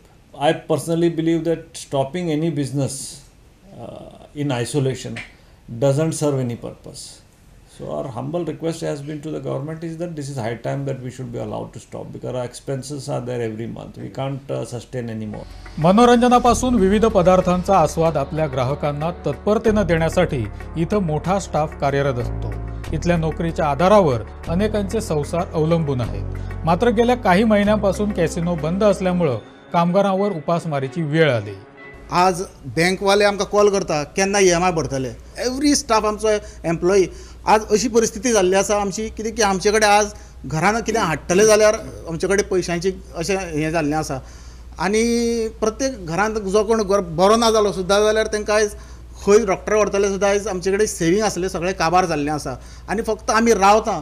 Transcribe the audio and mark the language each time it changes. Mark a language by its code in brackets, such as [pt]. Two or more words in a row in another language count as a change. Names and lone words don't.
[en] I personally believe that stopping any business in isolation doesn't serve any purpose. So our humble request has been to the government is that this is high time that we should be allowed to stop because our expenses are there every month. We can't sustain anymore. [mr] मनोरंजनापासून विविध पदार्थांचा आस्वाद आपल्या ग्राहकांना तत्परतेनं देण्यासाठी इथं मोठा स्टाफ कार्यरत असतो. इथल्या नोकरीच्या आधारावर अनेकांचे संसार अवलंबून आहेत. मात्र गेल्या काही महिन्यांपासून कॅसिनो बंद असल्यामुळं कामगारांवर उपासमारीची वेळ आली. [kok] आज बँकवाले आमकां कॉल करता केन्ना EMI भरतले. [en] every staff [kok] आमचो एम्प्लॉई आज अशी परिस्थिती जाल्ली आसा आमची कितें की आमचे कडेन आज घरान कितें हाडटले जाल्यार आमचे कडेन पयशांची अशें हें जाल्लें आसा. आनी प्रत्येक घरांत जो कोण बरो ना जालो सुद्दां जाल्यार तांकां आयज खंय डॉक्टरा व्हरतले सुद्दां आयज आमचे कडेन सेवींग आसलें सगळें काबार जाल्लें आसा आनी फक्त आमी रावता.